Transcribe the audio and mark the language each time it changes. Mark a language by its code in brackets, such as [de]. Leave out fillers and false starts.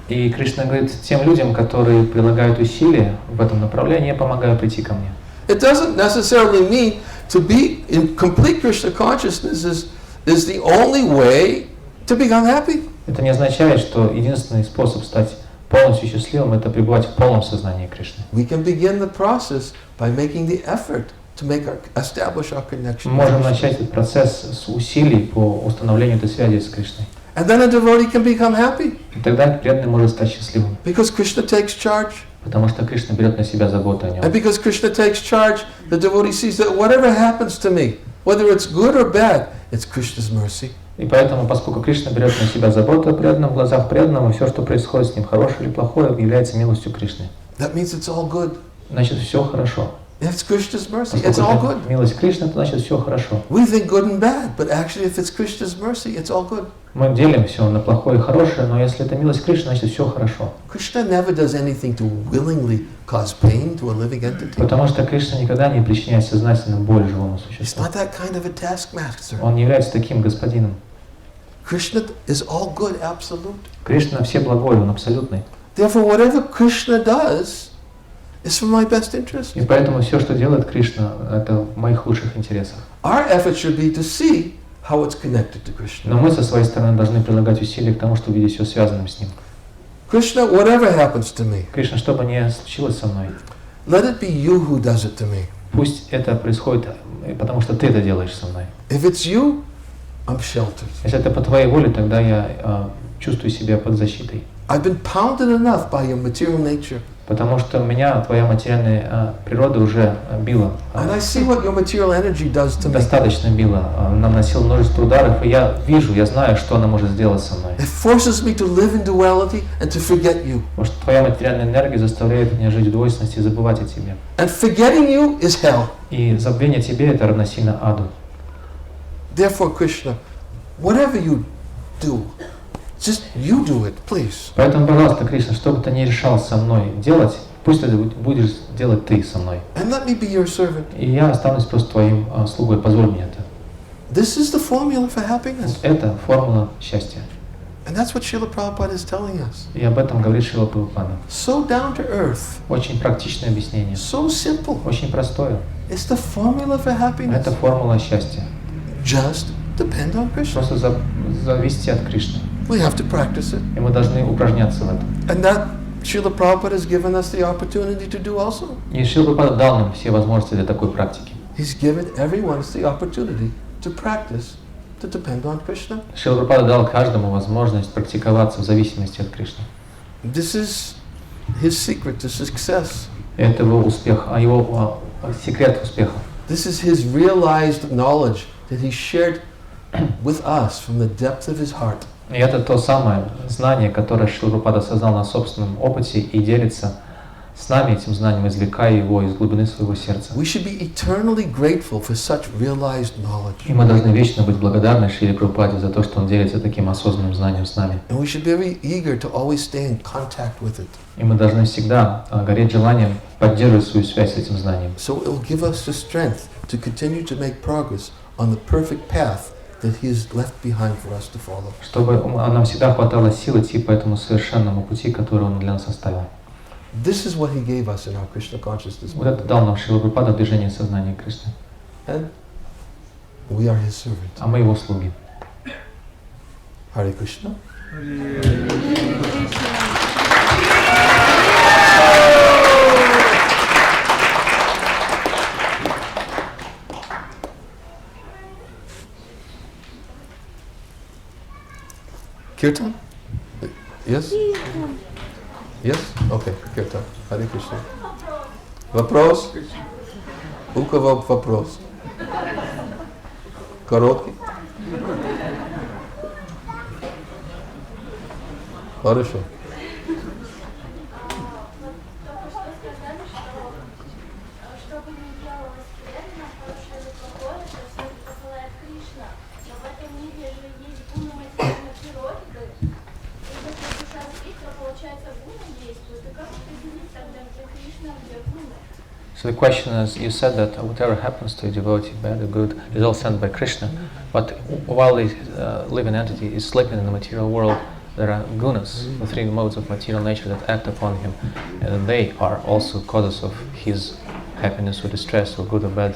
[ru] И Кришна говорит, тем людям, которые прилагают усилия в этом направлении, я помогаю прийти ко мне. [en] It doesn't necessarily mean to be in complete Krishna consciousness is the only way to become happy. [ru] Это не означает, что единственный способ стать полностью счастливым – это пребывать в полном сознании Кришны. [en] We can begin the process by making the effort to establish our connection. [ru] Мы можем начать этот процесс с усилий по установлению этой связи с Кришной. [en] And then a devotee can become happy [ru] И тогда преданный может стать счастливым, [en] because Krishna takes charge. [ru] потому что Кришна берет на себя заботу о нем. [en] And because Krishna takes charge, the devotee sees that whatever happens to me, whether it's good or bad, it's Krishna's mercy. [ru] И поэтому, поскольку Кришна берет на себя заботу о преданном, в глазах преданного, все, что происходит с ним, хорошее или плохое, является милостью Кришны. [en] That means it's all good. [ru] Значит, все хорошо. [en] It's Krishna's mercy. It's [ru] Поскольку [en] all [ru] это [en] good. [ru] милость Кришны, то значит все хорошо. [en] We think good and bad, but actually if it's Krishna's mercy, it's all good. [ru] Мы делим все на плохое и хорошее, но если это милость Кришны, значит все хорошо. [en] Krishna never does anything to willingly cause pain to a living entity. [ru] Потому что Кришна никогда не причиняет сознательно боль живому [en] He's [ru] существу. [en] not that kind of a taskmaster. [ru] Он не является таким господином. [en] Krishna is all good, absolute. [ru] Кришна все благой, он абсолютный. [en] Therefore, whatever Krishna does is for my best interest. [ru] И поэтому все, что делает Кришна, это в моих лучших интересах. [en] Our effort should be to see how it's connected to Krishna. [ru] Но мы со своей стороны должны прилагать усилия к тому, чтобы видеть все связанным с ним. [en] Krishna, whatever happens to me, [ru] Кришна, что бы ни случилось со мной, [en] let it be you who does it to me. [ru] пусть это происходит, потому что ты это делаешь со мной. [en] If it's you, I'm sheltered. [ru] Если это по твоей воле, тогда я чувствую себя под защитой. [en] I've been pounded enough by your material nature. [ru] Потому что меня твоя материальная природа уже била. [en] And I see what your material energy does to me. [ru] Достаточно била. Она наносила множество ударов, и я вижу, я знаю, что она может сделать со мной. [en] It forces me to live in duality and to forget you. [ru] Потому что твоя материальная энергия заставляет меня жить в двойственности и забывать о тебе. [en] And forgetting you is hell. [ru] И забвение тебе это равносильно аду. [en] Therefore, Krishna, whatever you do, just you do it, please. [ru] Поэтому, пожалуйста, Кришна, что бы ты ни решал со мной делать, пусть это будешь делать ты со мной. [en] And let me be your servant. [ru] И я останусь просто твоим слугой, позволь мне это. [en] This is the formula for happiness. [ru] Это формула счастья. [en] And that's what Srila Prabhupada is telling us. [ru] И об этом говорит Шрила Прабхупада. [en] So down to earth, [ru] Очень практичное объяснение. [en] so simple. [ru] Очень простое. [en] It's the formula for happiness. [ru] Это формула счастья. [en] Just depend on Krishna. [ru] Просто зависеть от Кришны. [en] We have to practice it. [ru] И мы должны упражняться в этом. [en] And that Srila Prabhupada has given us the opportunity to do also. [ru] И Шрила Прабхупада дал нам все возможности для такой практики. [en] He's given everyone the opportunity to practice, to depend on Krishna. [ru] Шрила Прабхупада дал каждому возможность практиковаться в зависимости от Кришны. [en] This is his secret to success. [ru] Это его успех, его секрет успеха. [en] This is his realized knowledge that he shared with us from the depth of his heart. [ru] И это то самое знание, которое Шрила Прабхупада осознал на собственном опыте и делится с нами этим знанием, извлекая его из глубины своего сердца. [en] We should be eternally grateful for such realized knowledge. [ru] И мы должны вечно быть благодарны Шриле Прабхупаде за то, что он делится таким осознанным знанием с нами. [en] And we should be very eager to always stay in contact with it. [ru] И мы должны всегда гореть желанием поддерживать свою связь с этим знанием. [en] So it will give us the strength to continue to make progress on the perfect path that he has left behind for us to follow. [ru] Чтобы нам всегда хватало сил идти по этому совершенному пути, который он для нас оставил. [en] This is what he gave us in our Krishna consciousness. [ru] Вот это дал нам Шрила Прабхупада в движении сознания Кришны. [en] And we are his servant. [ru] А мы его слуги. [en] Hare Krishna. Kirtan? Yes? Yes? Okay, Kirtan. Hare Krishna. [ru] Вопрос? У кого вопрос? Короткий? Хорошо. Чтобы не делалось вредно, хорошее или плохое, то все это посылает Кришна. Но в этом мире же есть гуны материальной природы. И если душа спит, то получается гуны действуют. И как определить тогда, где Кришна, где гуны? [en] So the question is, you said that whatever happens to a devotee, bad or good, is all sent by Krishna. But while the living entity is sleeping in the material world, there are gunas, the three modes of material nature that act upon him, and they are also causes of his happiness or distress, or good or bad.